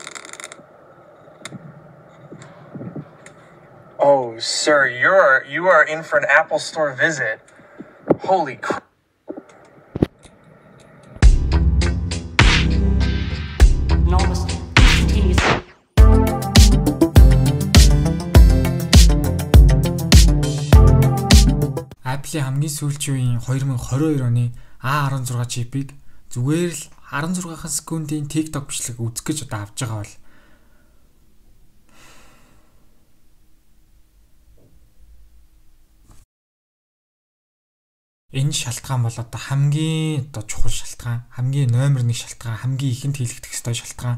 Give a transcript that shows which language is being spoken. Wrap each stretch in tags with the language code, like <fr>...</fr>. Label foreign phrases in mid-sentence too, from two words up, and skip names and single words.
<en>Oh, sir, you are in for an Apple Store visit. Holy crap.</en> <mn>Apple-ийн хамгийн сүүлчийн 2022 оны A16 чипийг зүгээр л 16 секундын TikTok бичлэг үзэх гэж одоо авч байгаа бол энэ шалтгаан бол одоо хамгийн чухал шалтгаан, хамгийн номер 1 шалтгаан, хамгийн ихэнд хийлэгдэх ёстой шалтгаан.</mn>